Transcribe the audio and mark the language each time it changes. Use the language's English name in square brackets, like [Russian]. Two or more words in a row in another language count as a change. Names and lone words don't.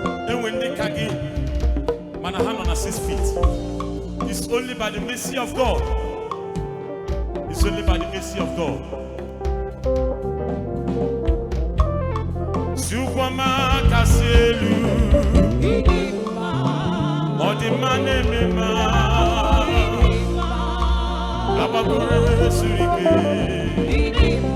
[Igbo] Enwe ndị ka gị, mana ha nọ na [English] six feet. It's only by the mercy of God. It's only by the mercy of God. [Igbo] Si ụkwụ ọma kasị elu. Ọ dị mma na-eme mma. Agbakọrọ zuru ike.